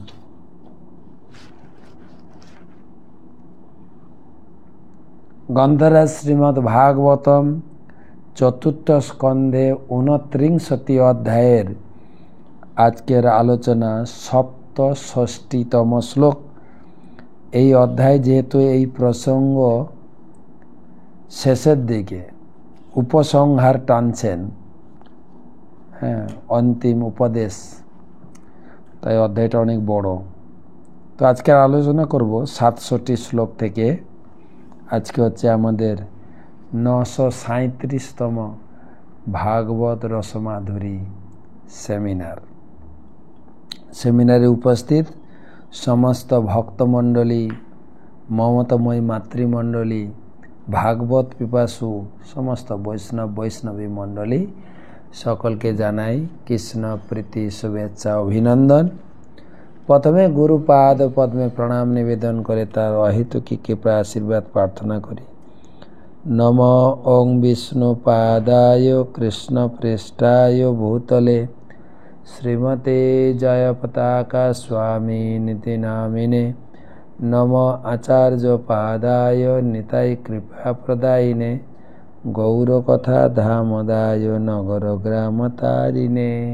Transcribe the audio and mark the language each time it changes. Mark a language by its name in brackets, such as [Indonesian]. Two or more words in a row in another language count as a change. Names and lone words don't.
[Bangla] গন্ধরাজ শ্রীমদ্ ভাগবতম চতুর্থ স্কন্ধে 29 অধ্যায়ের আজকের আলোচনা সপ্তষষ্টিতম শ্লোক। এই অধ্যায় যেহেতু এই প্রসঙ্গ শেষের দিকে উপসংহার টানছেন, হ্যাঁ, অন্তিম উপদেশ, তাই অধ্যায়টা অনেক বড়। তো আজকের আলোচনা করব 67 শ্লোক থেকে। আজকে হচ্ছে আমাদের 937তম ভাগবত রসমাধুরী সেমিনারে উপস্থিত সমস্ত ভক্তমণ্ডলী, মমতাময়ী মাতৃমণ্ডলী, ভাগবত পিপাসু সমস্ত বৈষ্ণবী মণ্ডলী সকল কে জানাই কৃষ্ণ প্রীতি শুভেচ্ছা অভিনন্দন। প্রথমে গুরুপাদ পদ্মে প্রণাম নিবেদন করে তার অহেতুকী কৃপা আশীর্বাদ প্রার্থনা করি। [Sanskrit] नमो ओं विष्णुपादाय कृष्ण प्रेष्ठाय भूतले श्रीमते जयपताका स्वामी निति नामिने नमो आचार्य पादाय निताय कृपा प्रदायिने गौरकथा धामदाय नगर ग्राम तारिणे।